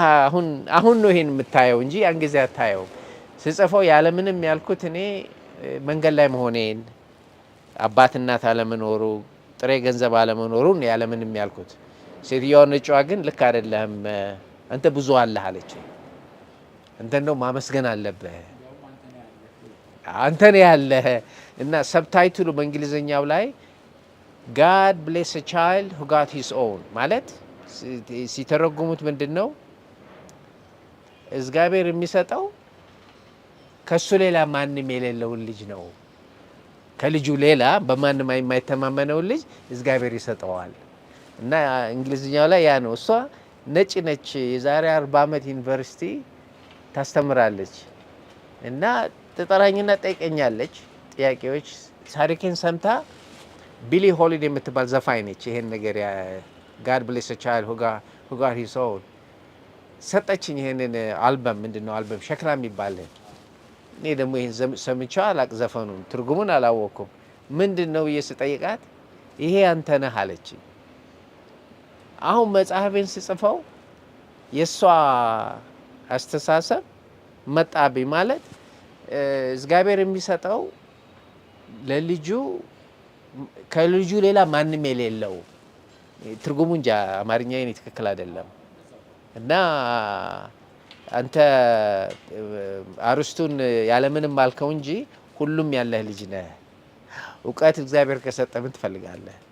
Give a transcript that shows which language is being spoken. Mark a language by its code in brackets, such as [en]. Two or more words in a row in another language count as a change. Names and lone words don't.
[am] አሁን ነው ይሄን የምታየው እንጂ ያን ጊዜ አታየው። ስጽፈው ያለምንም ያልኩት እኔ መንገድ ላይ መሆኔን፣ አባት እናት አለመኖሩ፣ ጥሬ ገንዘብ አለመኖሩን ያለምንም ያልኩት። ሴትዮዋ ነጯ ግን ልክ አይደለም አንተ ብዙ አለህ አለች። አንተ እንደው ማመስገን አለብህ አንተ ነው ያለህ። እና ሰብታይትሉ በእንግሊዝኛው ላይ [en] God bless a child who got his own [am] ማለት ሲተረጉሙት ምንድን ነው? እግዚአብሔር የሚሰጠው ከሱ ሌላ ማንም የሌለውን ልጅ ነው። ከልጁ ሌላ በማንም የማይተማመነውን ልጅ እግዚአብሔር ይሰጠዋል። እና እንግሊዝኛው ላይ ያ ነው። እሷ ነጭ ነች። የዛሬ 40 ዓመት ዩኒቨርሲቲ ታስተምራለች። እና ትጠራኝና ጠይቀኛለች ጥያቄዎች። ታሪኬን ሰምታ ቢሊ ሆሊዴ የምትባል ዘፋኝ ነች። ይሄን ነገር [en] God bless a child who got his own [am] ሰጠችኝ። ይሄንን አልበም ምንድነው አልበም ሸክላ የሚባል እኔ ደግሞ ይሄን ሰምቼው አላቅ፣ ዘፈኑን ትርጉሙን አላወቅኩም። ምንድነው ብዬ ስጠይቃት ይሄ አንተ ነህ አለችኝ። አሁን መጽሐፌን ስጽፈው የእሷ አስተሳሰብ መጣብኝ። ማለት እግዚአብሔር የሚሰጠው ለልጁ ከልጁ ሌላ ማንም የሌለው ትርጉሙ እንጃ አማርኛ የኔ ትክክል አይደለም። እና አንተ አርስቱን ያለምንም አልከው እንጂ ሁሉም ያለህ ልጅ ነህ። እውቀት እግዚአብሔር ከሰጠ ምን ትፈልጋለህ?